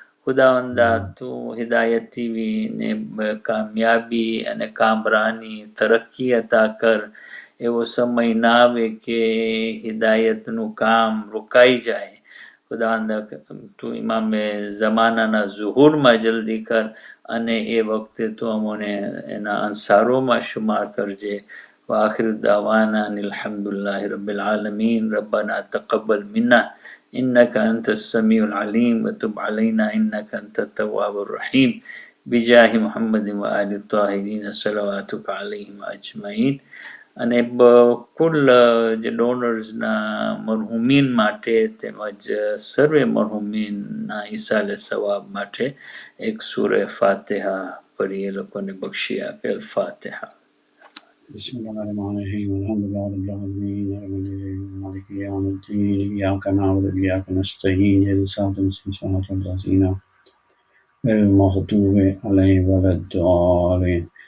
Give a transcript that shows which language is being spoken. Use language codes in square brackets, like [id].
[gu] ખુદાવંદા તું હિદાયત ટીવી ને કામયાબી અને કામરાની તરક્કી અતા કર. એવો સમય ના આવે કે હિદાયતનું કામ રોકાઈ જાય. ખુદાવંદા તું ઇમામે ઝમાનાના ઝુહુરમાં જલ્દી કર અને એ વખતે તું અમોને એના અંસારોમાં શુમાર કરજે. [ar] وآخر دعوانا أن الحمد لله رب العالمين. ربنا تقبل منا إنك أنت السميع العليم وتب علينا إنك أنت التواب الرحيم بجاه محمد وآل الطاهرين صلواتك عليهم أجمعين. [gu] અને કુલ જે ડોનર્સના મરહુમીન માટે તેમજ સર્વે મરહુમીનના ઈસાલે સવાબ માટે એક સૂરે ફાતિહા પઢી એ લોકોને બક્ષી આપે. અલ ફાતિહા. [ar] بسم الله الرحمن الرحيم الحمد لله رب العالمين مالك يوم الدين إياك نعبد وإياك نستعين اهدنا الصراط المستقيم صراط الذين غير المغضوب عليهم ولا الضالين.